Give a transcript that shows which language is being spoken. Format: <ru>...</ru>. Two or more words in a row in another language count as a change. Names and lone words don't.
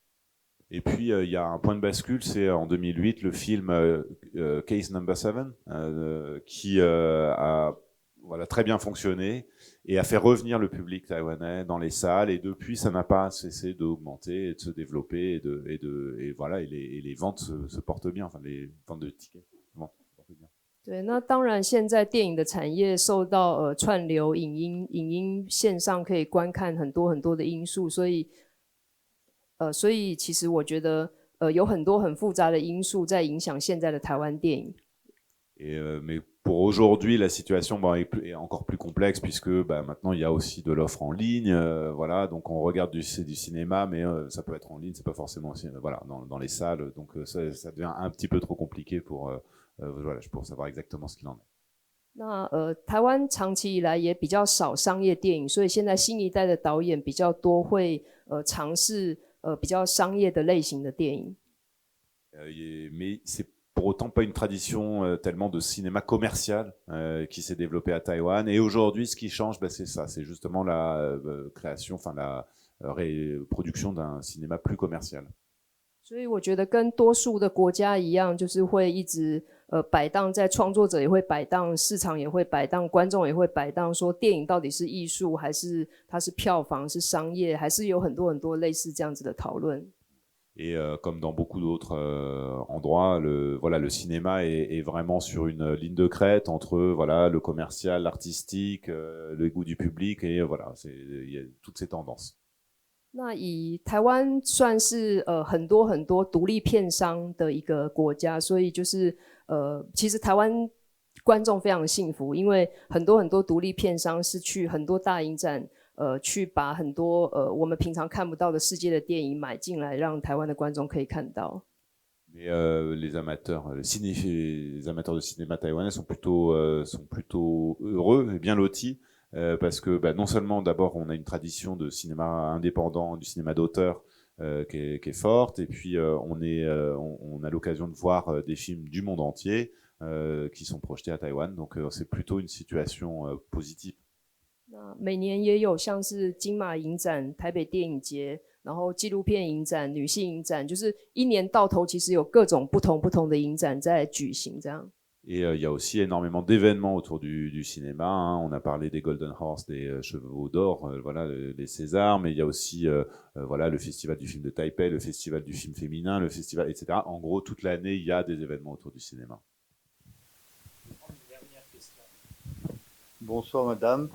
<fr>Et puis, il y a un point de bascule, c'est en 2008, le film Case No. 7, qui a voilà, très bien fonctionné et a fait revenir le public taïwanais dans les salles. Et depuis, ça n'a pas cessé d'augmenter et de se développer. Et voilà, et les ventes se portent bien, enfin, les ventes de tickets se portent bien.</fr> <zh>对，那当然，现在电影的产业受到串流影音线上可以观看很多很多的因素，所以其实我觉得有很多很复杂的因素在影响现在的台湾电影。</zh> <fr>Mais Pour aujourd'hui, la situation est encore plus complexe puisque maintenant il y a aussi de l'offre en ligne. Voilà, donc on regarde du cinéma, mais ça peut être en ligne, c'est pas forcément voilà, dans les salles. Donc ça devient un petit peu trop compliqué pour savoir exactement ce qu'il en est.</fr> <zh>那台湾长期以来也比较少商业电影，所以现在新一代的导演比较多会尝试比较商业的类型的电影。</zh> <fr>Mais c'est pour autant pas une tradition tellement de cinéma commercial qui s'est développée à Taïwan. Et aujourd'hui, ce qui change, c'est ça, c'est justement la création, enfin la production d'un cinéma plus commercial.</fr> <zh>所以我觉得跟多数的国家一样，就是会一直摆荡，在创作者也会摆荡，市场也会摆荡，观众也会摆荡，说电影到底是艺术还是它是票房是商业，还是有很多很多类似这样子的讨论。</zh> <fr>Et comme dans beaucoup d'autres endroits, le cinéma est vraiment sur une ligne de crête entre le commercial, l'artistique, le goût du public et il y a toutes ces tendances.</fr> <zh>那以台湾算是很多很多独立片商的一个国家，所以就是其实台湾观众非常幸福，因为很多很多独立片商是去很多大影展。去把很多我们平常看不到的世界的电影买进来，让台湾的观众可以看到。</zh> <fr>Mais les amateurs de cinéma taïwanais sont plutôt heureux et bien lotis parce que non seulement d'abord on a une tradition de cinéma indépendant, du cinéma d'auteur qui est forte, et puis on a l'occasion de voir des films du monde entier qui sont projetés à Taïwan, donc c'est plutôt une situation positive.</fr> <zh>那每年也有像是金马影展、台北电影节，然后纪录片影展、女性影展，就是一年到头其实有各种不同的影展在举行这样。</zh> <fr>Et il y a aussi énormément d'événements autour du cinéma. Hein. On a parlé des Golden Horse, des Chevaux d'Or, les Césars, mais il y a aussi le Festival du film de Taipei, le Festival du film féminin, le festival, etc. En gros, toute l'année, il y a des événements autour du cinéma. Bonsoir madame.</fr>